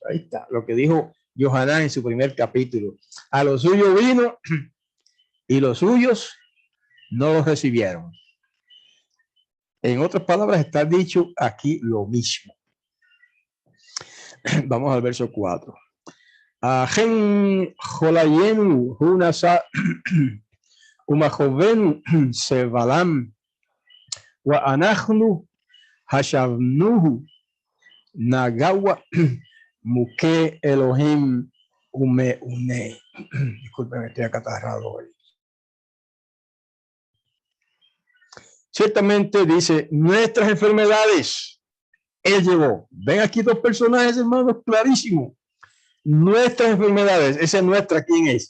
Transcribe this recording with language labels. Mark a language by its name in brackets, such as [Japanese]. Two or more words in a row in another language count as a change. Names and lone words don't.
[Spanish] Ahí está, lo que dijo Yohanan en su primer capítulo. A lo suyo vino y los suyos no los recibieron. En otras palabras, está dicho aquí lo mismo. Vamos al verso 4. [Hebrew] אכן חליינו הוא נשא ומכאבינו סבלם ואנחנו חשבנהו נגוע מכה אלהים ומענה. [Spanish] Disculpen, estoy acatarrado hoy. Ciertamente dice, nuestras enfermedades él llevó. Ven aquí dos personajes, hermanos, clarísimos. Nuestras enfermedades, esa es nuestra, ¿quién es?